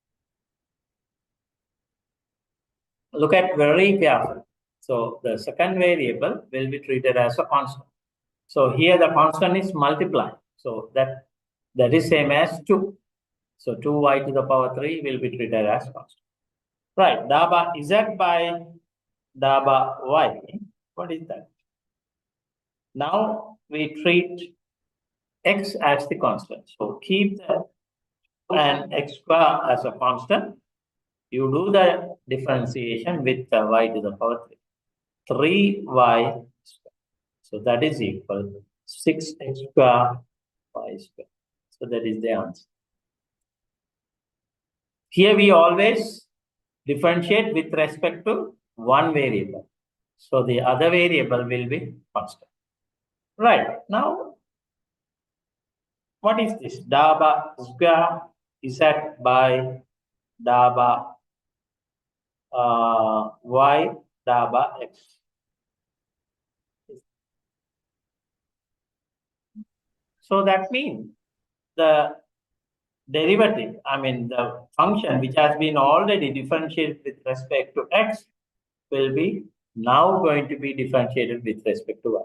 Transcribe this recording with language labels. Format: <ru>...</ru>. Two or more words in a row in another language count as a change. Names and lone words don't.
<en>Look at very carefully. So the second variable will be treated as a constant. So here the constant is multiplied. So that is same as 2. So 2y to the power 3 will be treated as constant. Right, daba z by daba y. What is that? Now we treat x as the constant. So keep the and x square as a constant. You do the differentiation with y to the power 3. 3y square. So that is equal to 6x square y square. So that is the answer. Here we always differentiate with respect to one variable. So the other variable will be constant. Right, now what is this? Daba square z by daba y daba x. So that means the derivative, the function which has been already differentiated with respect to x will be now going to be differentiated with respect to y.</en>